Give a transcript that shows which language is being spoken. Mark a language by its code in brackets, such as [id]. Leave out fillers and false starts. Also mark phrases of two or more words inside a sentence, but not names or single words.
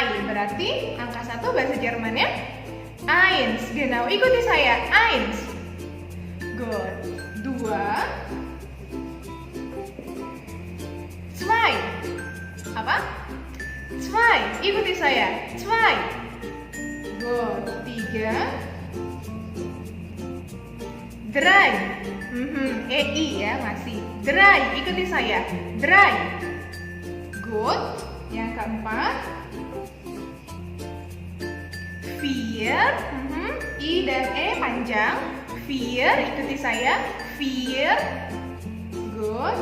[id] Berarti angka 1 bahasa Jermannya Eins. [de] Genau, [id] ikuti saya, Eins. Good. [de] 2. Zwei. [id] Apa? Zwei. Ikuti saya. [de] Zwei. Good. 3. Drei. [id] EI ya masih. Drei. Ikuti saya. Drei. Good. Yang keempat. Vier. I dan E panjang. Vier. Ikuti saya. Vier. [en] Good.